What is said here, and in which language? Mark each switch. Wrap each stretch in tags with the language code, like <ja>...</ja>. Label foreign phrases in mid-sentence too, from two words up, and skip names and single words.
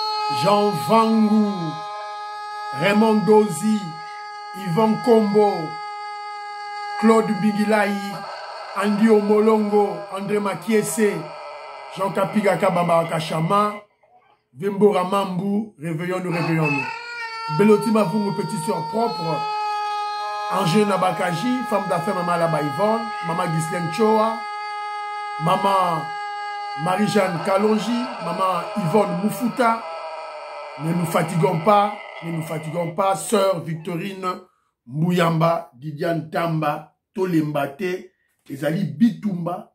<fr>Jean Vangou, Raymond Dozy, Yvan Kombo, Claude Bigilaï, Andy Omolongo, André Makiese, Jean Kapiga Kabamba Kachama, Vimbora Mambu, réveillons-nous, réveillons-nous. Beloti Mavungu, petite soeur propre, Angé Nabakaji, femme d'affaires Maman Laba Yvonne, Maman Ghislaine Choa, Maman Marie-Jeanne Kalonji, Maman Yvonne Moufuta. Ne nous fatiguons pas, sœur Victorine Mouyamba, Didiane Tamba, Tolembate,</fr> <ln>Ezali Bitumba.</ln>